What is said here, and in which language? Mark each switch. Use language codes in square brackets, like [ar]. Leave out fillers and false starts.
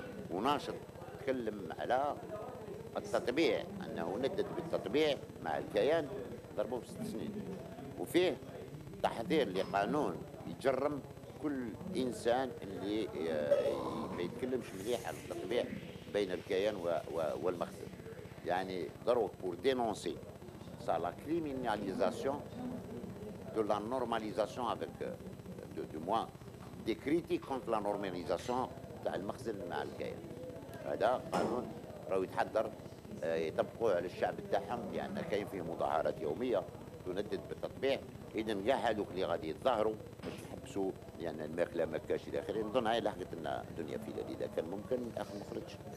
[ar] وناشط تكلم على التطبيع انه ندد بالتطبيع مع الكيان ضربوه ب6 سنين. وفيه تحضير لقانون يجرم كل انسان اللي ما يتكلمش مليح على التطبيع بين الكيان والمخزن. يعني ضرب [fr] pour dénoncer ça la criminalisation de la normalisation avec du moins des critiques contre la normalisation [ar] تاع المخزن مع الكيان. هذا قانون راهو يتحضر يطبقوه على الشعب تاعهم لان كاين فيه مظاهرات يوميه تندد بالتطبيع. اذا كاع هذوك اللي غادي يتظاهروا باش يحبسوا لان الماكله ما كاش الى اخره. نظن هاي لحقت لنا دنيا فيلالي اذا كان ممكن اخ مخرج